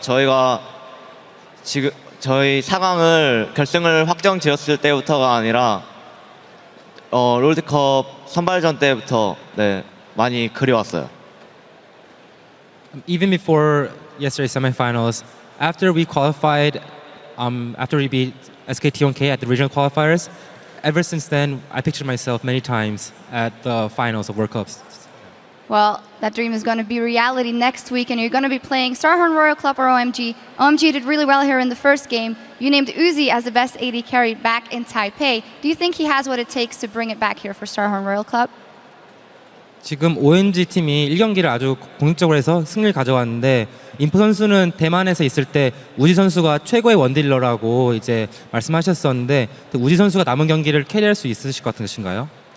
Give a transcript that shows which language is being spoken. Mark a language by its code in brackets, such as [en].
[ko] 저희가 지금 저희 결승을 확정 지었을 때부터가 아니라 롤드컵 선발전 때부터 많이 그려왔어요. [en] Even before yesterday's semifinals, after we qualified, after we beat SKT1K at the regional qualifiers, ever since then, I pictured myself many times at the finals of World Cups. Well, that dream is going to be reality next week, and you're going to be playing Starhorn Royal Club or OMG. OMG did really well here in the first game. You named Uzi as the best AD carry back in Taipei. Do you think he has what it takes to bring it back here for Starhorn Royal Club? [ko] 지금 OMG 팀이 1경기를 아주 공격적으로 해서 승리를 가져왔는데 인포 선수는 대만에서 있을 때 우지 선수가 최고의 원딜러라고 이제 말씀하셨었는데 우지 선수가 남은 경기를 캐리할 수 있으실 것 같으신가요?